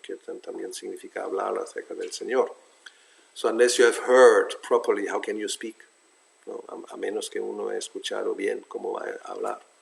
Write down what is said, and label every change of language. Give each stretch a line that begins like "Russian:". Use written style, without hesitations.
Spanish: Kirtan también significa hablar acerca del Señor.
English: So unless you have heard properly, how can you speak?
Spanish: No, a menos que uno haya escuchado bien, ¿cómo va a hablar?